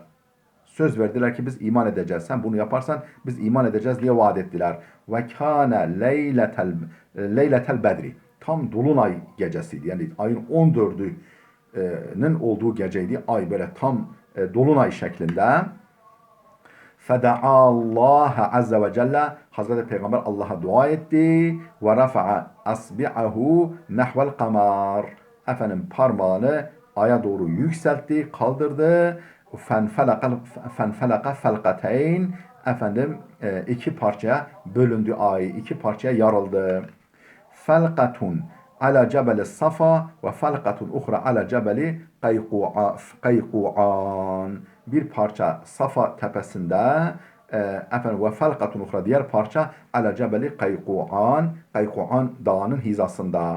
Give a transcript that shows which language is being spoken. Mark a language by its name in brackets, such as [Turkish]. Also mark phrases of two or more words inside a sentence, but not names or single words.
[Turkish] Söz verdiler ki biz iman edeceğiz. Sen bunu yaparsan biz iman edeceğiz diye vaat ettiler. [Arabic] وكان ليلة البدر, [Turkish] tam dolunay gecesiydi. Yani ayın 14'ünün olduğu geceydi. Ay böyle tam dolunay şeklinde. [Arabic] فَدَعَا اللّٰهَ عَزَّ وَجَلَّ, [Turkish] Hazreti Peygamber Allah'a dua etti. [Arabic] وَرَفَعَ أَصْبِعَهُ نَحْوَ الْقَمَارِ, [Turkish] parmağını aya doğru yükseltti, kaldırdı. [Arabic] فَنْفَلَقَ فَلْقَتَيْنِ, [Turkish] iki parçaya bölündü ay, iki parçaya yarıldı. [Arabic] فَلْقَةٌ على جبل الصفا وفلقة أخرى على جبل قعيقعان. [Turkish] Bir parça Safa tepesinde, [Arabic] وفلقة أخرى, [Turkish] diğer parça [Arabic] على جبل قعيقعان, [Turkish] Qayqu'an dağının hizasında.